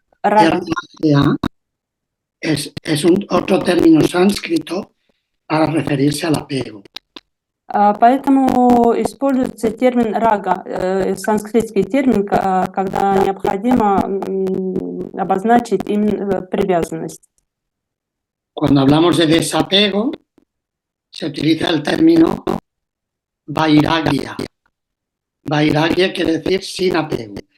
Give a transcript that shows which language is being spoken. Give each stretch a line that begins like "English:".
Spanish: Raga. Es otro término sánscrito para referirse al apego.
Russian: Поэтому используется термин рага, санскритский термин, когда необходимо обозначить именно привязанность.
Spanish: Cuando hablamos de desapego, se utiliza el término vairagya. Vairagya quiere decir sin apego.